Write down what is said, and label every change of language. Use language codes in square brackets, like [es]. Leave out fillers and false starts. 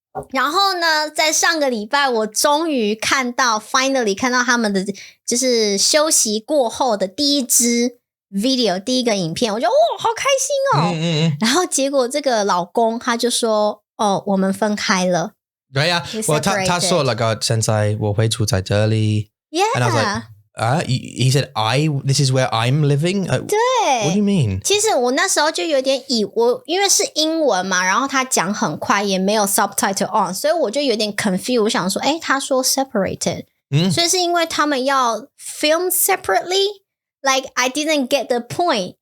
[zh] 然后呢，在上个礼拜我终于finally 看到他们的就是休息过后的第一支 video 第一个影片，我觉得哇好开心哦。然后结果这个老公他就说我们分开了。对啊，他说那个现在我会住在这里。 [en] Yeah. And I was like, he said, this is where I'm living? [zh] 对。 [en] What do you mean? [zh] 其实我那时候就有点因为是英文嘛，然后他讲很快也没有 [en] subtitle on， [zh] 所以我就有点 [en] confused， [zh] 我想说他说 [en] separated， [zh] 所以是因为他们要 [en] film separately， like I didn't get the point。